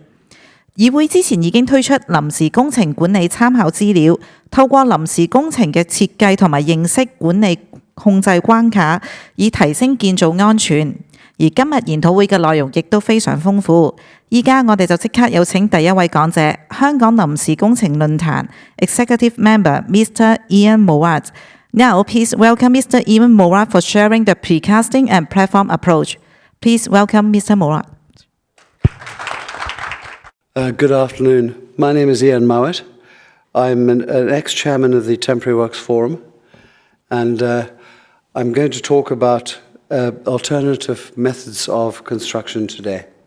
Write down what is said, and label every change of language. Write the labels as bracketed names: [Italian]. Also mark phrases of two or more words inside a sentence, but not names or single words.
[Cantonese] 議會之前已經推出臨時工程管理參考資料，透過臨時工程嘅設計同埋認識管理控制關卡，以提升建造安全。而今日研討會嘅內容亦都非常豐富。依家我哋就即刻有請第一位講者，香港臨時工程論壇 [English] Executive Member Mr. Ian Mowat。Now, please welcome Mr. Ian Mowat for sharing the Precasting and Platform approach. Please welcome Mr. Mowat. Good afternoon. My name is Ian Mowat. I'm an ex-chairman of the Temporary Works Forum, and I'm going to talk about alternative methods of construction today.